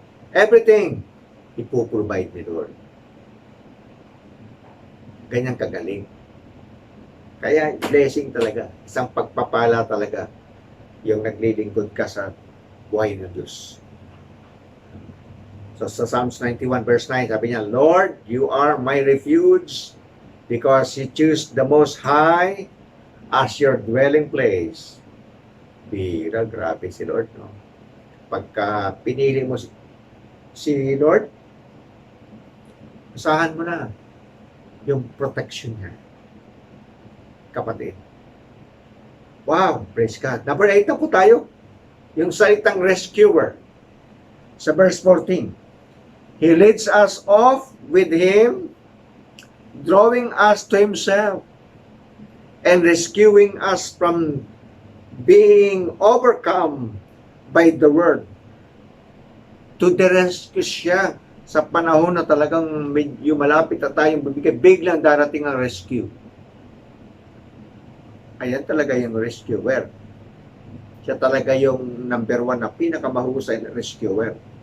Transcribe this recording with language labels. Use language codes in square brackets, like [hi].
[tl] Everything, ipoprovide ni Lord. Ganyan kagaling. Kaya blessing talaga. Isang pagpapala talaga yung naglilingkod ka sa buhay ng Diyos. So sa Psalms 91 verse 9, sabi niya, [en] Lord, you are my refuge because you choose the Most High as your dwelling place. [tl] Bira, grabe si Lord, no? Pagka pinili mo si Lord, usahan mo na yung protection niya. Kapatid. Wow, praise God. Number 8 na po tayo. Yung salitang rescuer. Sa verse 14. [en] He leads us off with Him, drawing us to Himself, and rescuing us from being overcome by the world. To the rescue [tl] siya sa panahon na talagang medyo malapit na tayong bibigay, biglang darating ang rescue. Ayan talaga yung rescuer. Siya talaga yung number 1 na pinakamahusay na rescuer.